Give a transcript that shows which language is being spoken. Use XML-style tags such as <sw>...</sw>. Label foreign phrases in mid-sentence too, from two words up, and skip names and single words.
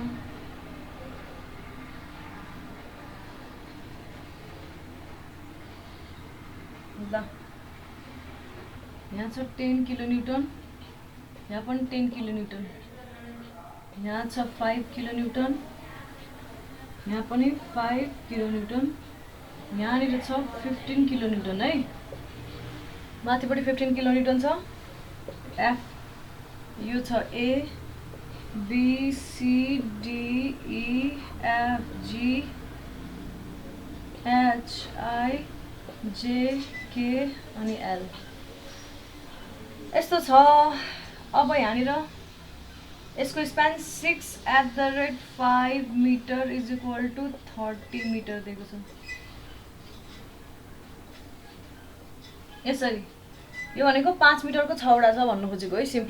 <ne>ल यहाँ छ 10 किलोन्युटन, यहाँ पनि 10 किलोन्युटन, यहाँ छ 5 किलोन्युटन, यहाँ पनि 5 किलोन्युटन, यहाँनिर छ 15 किलोन्युटन है। माथिपट्टि 15 किलोन्युटन छ। एफ यो छ ए बी सी डी ई एफ जी एच आई जे के अनि एल यस्तो छ। अब यहाँनिर यसको स्प्यान 6/5 मिटर</ne> <en>is equal to</en> <ne>30 मिटर दिएको छ। यसरी यो भनेको 5 मिटरको 6वटा छ भन्नु खोजेको है सिम्पली।</ne>